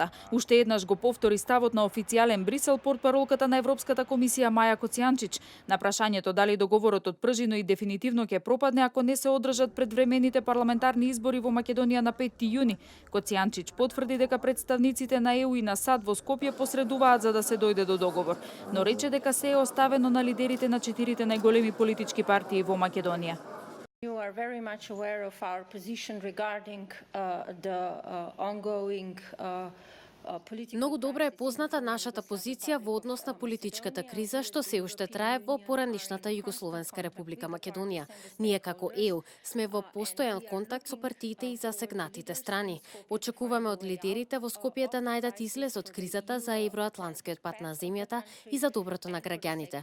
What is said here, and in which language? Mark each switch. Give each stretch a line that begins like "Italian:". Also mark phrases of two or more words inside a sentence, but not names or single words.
Macedonian: Уште еднаш го повтори ставот на официјален Брисел портпаролката на Европската комисија Маја Коцијанчич на прашањето дали договорот од пржино и дефинитивно ќе пропадне ако не се одржат предвремените парламентарни избори во Македонија на 5 јуни. Коцијанчич потврди дека представниците на ЕУ и на САД во Скопје посредуваат за да се дојде до договор, но рече дека се е оставено на лидерите на 4 најголеми политички партии во Македонија.
English: You are very much aware of our position regarding the ongoing
Macedonian: Многу добро е позната нашата позиција во однос на политичката криза што се уште трае во поранишната Југословенска република Македонија. Ние како ЕУ сме во постојан контакт со партиите и засегнатите страни. Очекуваме од лидерите во Скопје да најдат излез од кризата за евроатлантскиот пат на земјата и за доброто на граѓаните.